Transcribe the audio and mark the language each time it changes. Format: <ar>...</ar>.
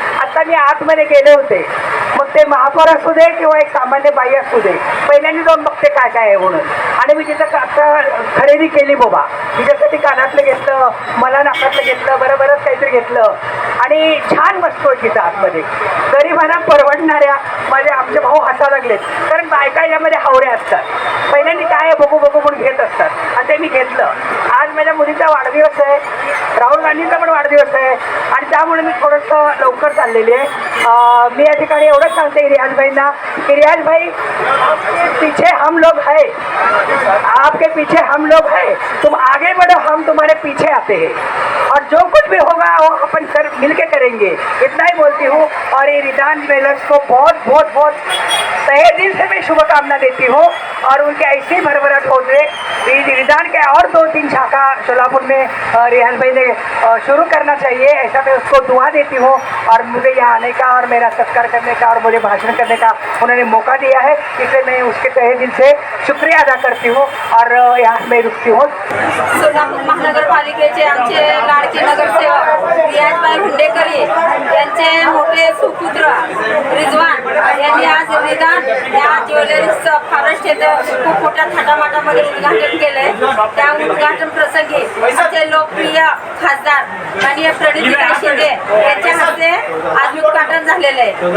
<mr>आता मी आतमध्ये गेले होते, मग ते महापौर असू दे किंवा एक सामान्य बाई असू दे, पहिल्यांदा जाऊन बघते काय काय आहे म्हणून, आणि मी तिथं आता खरेदी केली बाबा, तिच्यासाठी कानातलं घेतलं, मला नाकातलं घेतलं, बरंच काहीतरी घेतलं, आणि छान वस्तू तिथं आतमध्ये गरिबांना परवडणाऱ्या। आमचे भाऊ हसायला लागलेत, कारण बायका यामध्ये हावऱ्या असतात, पहिल्यांदा काय आहे बघू बघू म्हणून घेत असतात, आणि ते मी घेतलं। आज माझ्या मुलीचा वाढदिवस आहे, राहुल गांधींचा पण वाढदिवस आहे, आणि त्यामुळे मी थोडंसं लवकर चाललेली आहे। मी या ठिकाणी एवढंच सांगते रियाज भाईंना की</mr> <hi>रियाज भाई, आपके पीछे हम लोग है, आपके पीछे हम लोग है, तुम आगे बढ़ो, हम तुम्हारे पीछे आते हैं, और जो कुछ भी होगा वो अपन मिलके करेंगे, इतना ही बोलती हूँ। और ये रिदान ज्वेलर्स को बहुत बहुत बहुत तहे दिल से मैं शुभकामना देती हूँ, और उनके ऐसी भरभराट हो जाए। रिदान के और 2-3 शाखा सोलापुर में रियाज भाई ने शुरू करना चाहिए, ऐसा मैं उसको दुआ देती हूँ। और मुझे यहाँ आने का और मेरा सत्कार करने का और मुझे भाषण करने का उन्होंने मौका दिया है, इसलिए मैं उसके तहे दिल से शुक्रिया अदा करती हूँ, और यहाँ मैं रुकती हूँ।</hi> <mr>सोलापूर महानगरपालिकेचे आमचे लाडके नगरसेवक रियाजभाई हुंडेकरी यांचे मोठे सुपुत्र रिजवान यांनी आज निदान या ज्वेलरीचं फॉरेस्ट येथे खूप मोठ्या थाटामाटामध्ये उद्घाटन केलंय। त्या उद्घाटन प्रसंगी आमचे लोकप्रिय खासदार माननीय प्रणितीताई शिंदे यांच्या हस्ते आज उद्घाटन झालेलं आहे।</mr>